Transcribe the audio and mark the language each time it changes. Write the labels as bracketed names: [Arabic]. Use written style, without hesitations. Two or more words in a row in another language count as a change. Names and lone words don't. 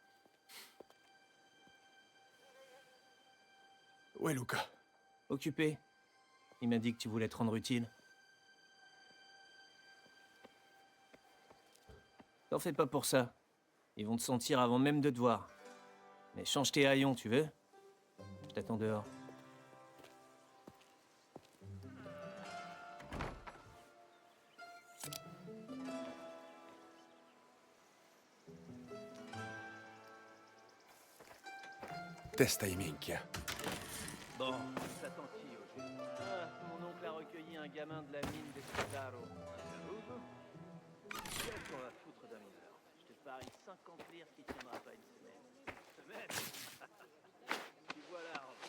[French] Où est Luca? Occupé. Il m'a dit que tu voulais te rendre utile. T'en fais pas pour ça. Ils vont te sentir avant même de te voir. Mais change tes haillons, tu veux? Je t'attends dehors. [Sicilian] Testa i minchia. [French] Bon, s'attend-il au juste. Ah, mon oncle a recueilli un gamin de la mine d'Escudaro. Qu'est-ce qu'on va foutre d'un mineur? Je te parie 50 lire qui tiendra pas une semaine. Semaine? Tu vois là.